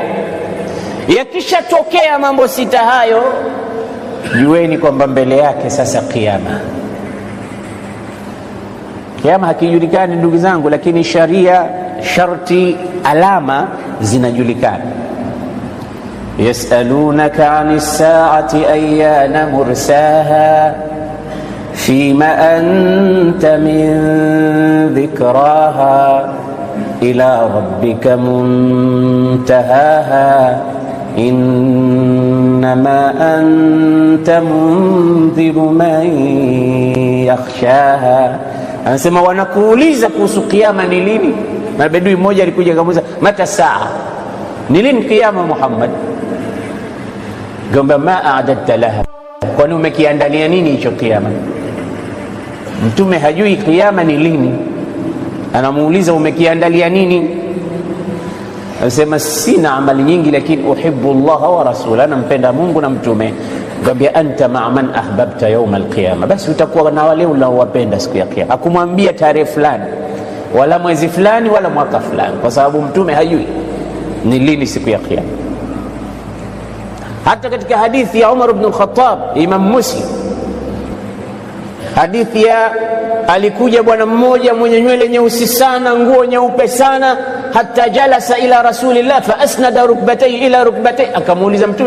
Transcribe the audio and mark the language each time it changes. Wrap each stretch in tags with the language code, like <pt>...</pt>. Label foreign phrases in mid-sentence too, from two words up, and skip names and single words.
<sw>Yakishatokea mambo sita hayo, jueni kwamba mbele yake sasa kiyama. Kiyama hakijulikani ndugu zangu, lakini sharia, sharti, alama zinajulikana.</sw> <ar>يسألونك عن الساعة أيان مرساها فيم أنت من ذكراها إلى ربك منتهاها إنما أنت منذر من يخشاها.</ar> <sw>Anasema wanakuuliza kuhusu kiyama ni lini. Na bedui mmoja alikuja akamuuliza</sw> <ar>متى الساعة,</ar> <sw>ni lini kiyama Muhammad? Gamba</sw> <ar>ما أعددت لها,</ar> <sw>kwani umekiandalia nini hicho kiyama? Mtume hajui kiyama ni lini, anamuuliza umekiandalia nini? Anasema sina amali nyingi, lakini</sw> <ar>أحب الله ورسوله,</ar> <sw>nampenda Mungu na mtume.</sw> <ar>Ngambia أنت مع من أحببت يوم القيامة,</ar> <sw>basi utakuwa na wale unaowapenda siku ya kiyama. Hakumwambia tarehe fulani wala mwezi fulani wala mwaka fulani, kwa sababu mtume hajui ni lini siku ya kiyama. Hata katika hadithi ya Umar ibn al-Khattab, Imam Muslim, hadithi ya alikuja bwana mmoja mwenye nywele nyeusi sana, nguo nyeupe sana,</sw> <ar>حتى جلس إلى رسول الله فأسند ركبتيه إلى ركبتيه,</ar> <sw>akamuuliza mtume.</sw>